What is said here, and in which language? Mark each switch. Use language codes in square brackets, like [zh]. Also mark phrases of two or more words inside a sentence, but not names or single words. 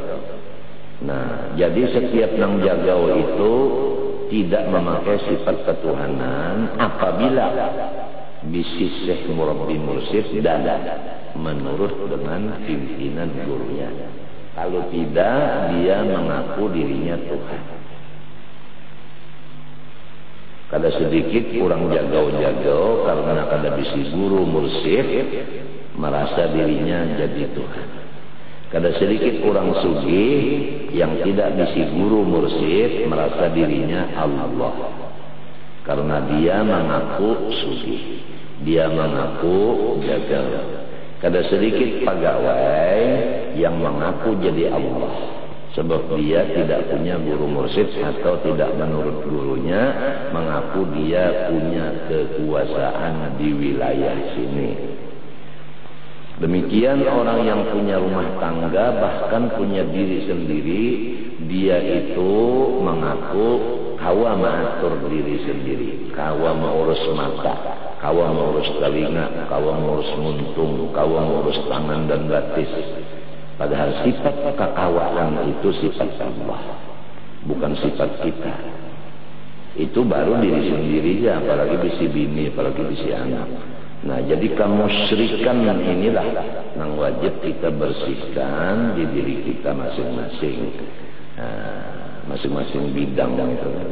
[bjn] Nah, jadi setiap nang jagau itu tidak memakai sifat ketuhanan apabila bisisih murabbi mursyid dan menurut dengan pimpinan gurunya. [id] Kalau tidak, dia mengaku dirinya Tuhan. [bjn] Kada sedikit kurang jagau-jagau karena kada bisi guru mursyid merasa dirinya jadi Tuhan. Kada sedikit kurang sugih yang tidak bisi guru mursyid merasa dirinya Allah. [id] Karena dia mengaku sugih, dia mengaku jagal. [bjn] Kada sedikit pegawai yang mengaku jadi Allah, [id] sebab dia tidak punya guru mursyid atau tidak menurut gurunya mengaku dia punya kekuasaan di wilayah sini. [bjn] Demikian orang yang punya rumah tangga, bahkan punya diri sendiri, dia itu mengaku kawa mengatur diri sendiri, kawa mengurus mata, kawa mengurus telinga, kawa mengurus muntung, kawa mengurus tangan dan batis. Padahal sifat kekawaan itu sifat Allah, [id] bukan sifat kita. [bjn] Itu baru diri sendiri ya, apalagi bisi bini, apalagi bisi anak. [id] Nah, jadi kemusyrikan inilah yang wajib kita bersihkan di diri kita masing-masing. Masing-masing bidang itu.